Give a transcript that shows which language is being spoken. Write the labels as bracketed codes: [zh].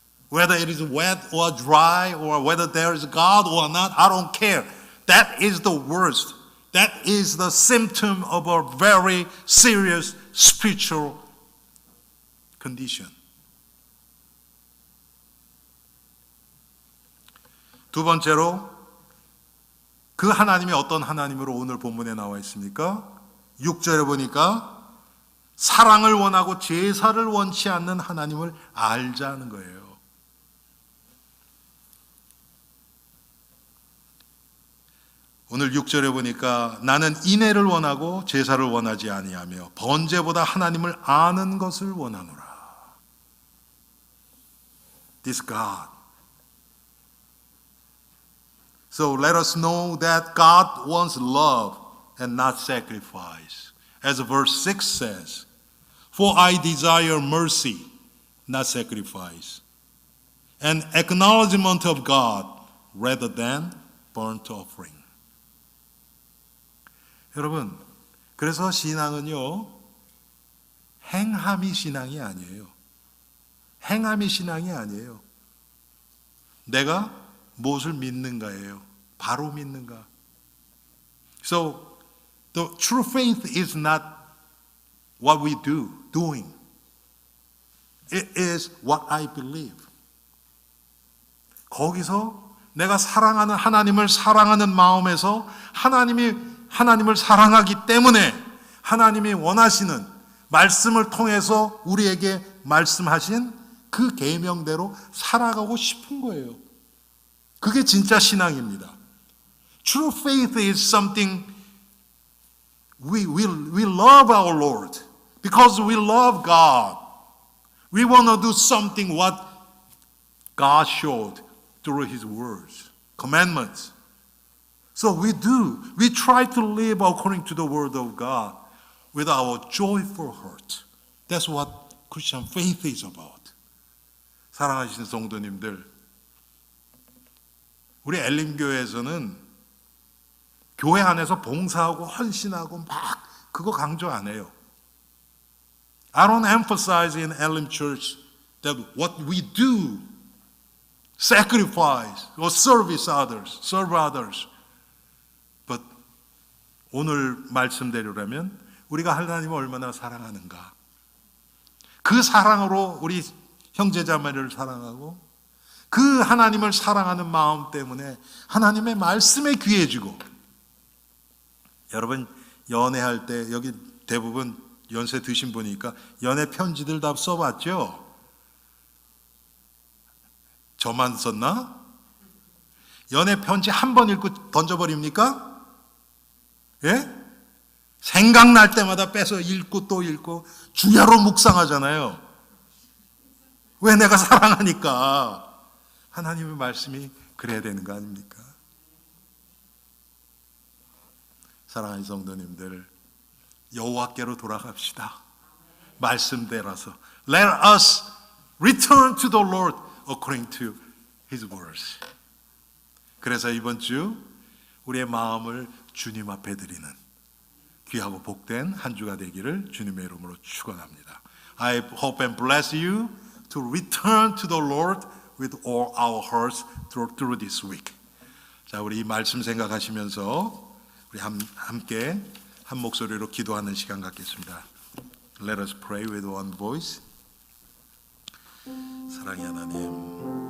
[en] Whether it is wet or dry, or whether there is God or not, I don't care. That is the worst. That is the symptom of a very serious spiritual condition. [ko] 두 번째로 그 하나님이 어떤 하나님으로 오늘 본문에 나와 있습니까? 6절에 보니까 사랑을 원하고 제사를 원치 않는 하나님을 알자는 거예요. 오늘 6절에 보니까 나는 인애를 원하고 제사를 원하지 아니하며 번제보다 하나님을 아는 것을 원하노라. [en] This God. So let us know that God wants love and not sacrifice. As verse 6 says, For I desire mercy, not sacrifice, and acknowledgement of God rather than burnt offering. [ko] 여러분, 그래서 신앙은요, 행함이 신앙이 아니에요. 행함이 신앙이 아니에요. 내가 무엇을 믿는가예요. 바로 믿는가. So, [en] The true faith is not what we doing. It is what I believe. [ko] 거기서 내가 사랑하는 하나님을 사랑하는 마음에서 하나님을 사랑하기 때문에 하나님이 원하시는 말씀을 통해서 우리에게 말씀하신 그 계명대로 살아가고 싶은 거예요. 그게 진짜 신앙입니다. [en] True faith is something we love our Lord because we love God. We want to do something what God showed through His words, commandments. So we try to live according to the word of God with our joyful heart. That's what Christian faith is about. [ko] 사랑하시는 성도님들, 우리 엘림교회에서는 교회 안에서 봉사하고 헌신하고 막 그거 강조 안 해요. [en] I don't emphasize in Elim Church that what we do, sacrifice or serve others. [ko] But 오늘 말씀대로라면 우리가 하나님을 얼마나 사랑하는가. 그 사랑으로 우리 형제자매를 사랑하고 그 하나님을 사랑하는 마음 때문에 하나님의 말씀에 귀해지고. 여러분 연애할 때 여기 대부분 연세 드신 분이니까 연애 편지들 다 써봤죠? 저만 썼나? 연애 편지 한 번 읽고 던져버립니까? 예? 생각날 때마다 빼서 읽고 또 읽고 주야로 묵상하잖아요. 왜? 내가 사랑하니까. 하나님의 말씀이 그래야 되는 거 아닙니까? 사랑하는 성도님들, 여호와께로 돌아갑시다. 말씀대로서 [en] Let us return to the Lord according to His words. [ko] 그래서 이번 주 우리의 마음을 주님 앞에 드리는 귀하고 복된 한 주가 되기를 주님의 이름으로 축원합니다. [en] I hope and bless you to return to the Lord with all our hearts through this week. [ko] 자, 우리 이 말씀 생각하시면서 우리 함께 한 목소리로 기도하는 시간 갖겠습니다. [en] Let us pray with one voice. [ko] 사랑의 하나님,